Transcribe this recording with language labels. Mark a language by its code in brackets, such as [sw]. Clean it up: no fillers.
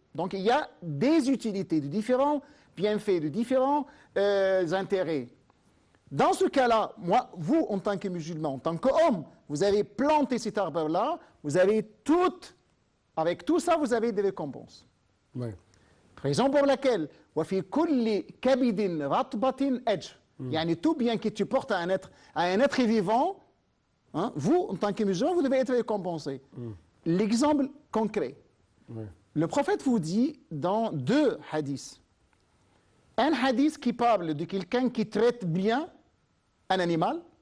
[fr] Donc il y a des utilités, de différents bienfaits, de différents intérêts. Dans ce cas-là, vous, en tant que musulman, en tant qu'homme, vous avez planté cet arbre-là, vous avez avec tout ça, vous avez des récompenses. Ouais. Raison pour laquelle, [ar] وَفِي كُلِّ كَبِدٍ رَطْبَةٍ أَجْرٌ. [fr] Yani tout bien que tu portes à un être vivant, hein, vous, en tant que musulman, vous devez être récompensé. L'exemple concret. Le prophète vous dit dans deux hadiths. Un hadith qui parle de quelqu'un qui traite bien un animal.